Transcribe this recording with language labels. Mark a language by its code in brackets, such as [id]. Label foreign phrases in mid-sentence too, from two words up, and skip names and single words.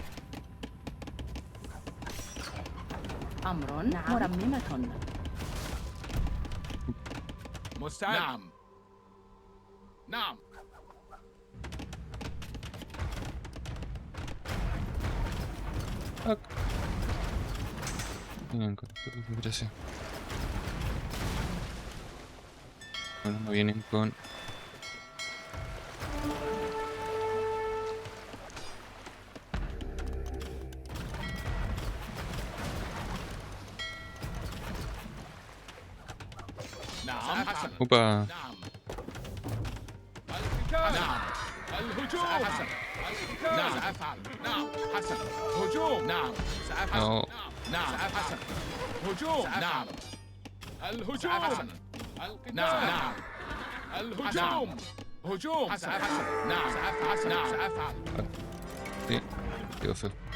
[ar] أمر. مرممة. مستعد نعم نعم [es] Vienen con esta configuración. Bueno, no vienen con... [ar] نعم حسن [es] ¡Opa! [ar] نعم القتال نعم الهجوم حسن نعم سأفعل نعم حسن هجوم نعم سأفعل [es] No. [ar] نعم حسن هجوم نعم الهجوم حسن نعم الهجوم هجوم حسن نعم سأفعل نعم سأفعل [es] Sí, quedó feo.